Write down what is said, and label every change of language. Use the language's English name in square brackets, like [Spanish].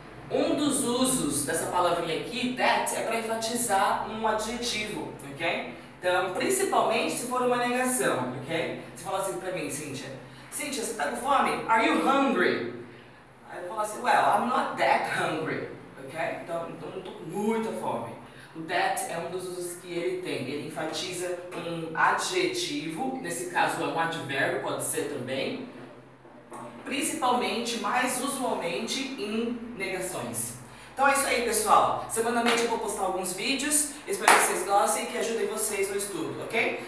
[Portuguese] Um dos usos dessa palavrinha aqui, that, é para enfatizar um adjetivo, ok? Então, principalmente se for uma negação, ok? Você fala assim pra mim, Cynthia, você tá com fome? [English] Are you hungry? [Portuguese] Aí eu falo assim, [English] well, I'm not that hungry, ok? [Portuguese] Então eu não tô com muita fome. O that é um dos usos que ele tem. Ele enfatiza um adjetivo, nesse caso é um advérbio, pode ser também. Principalmente, mais usualmente, em negações. Então é isso aí, pessoal. Semanalmente eu vou postar alguns vídeos. Espero que vocês gostem e que ajudem vocês no estudo, ok?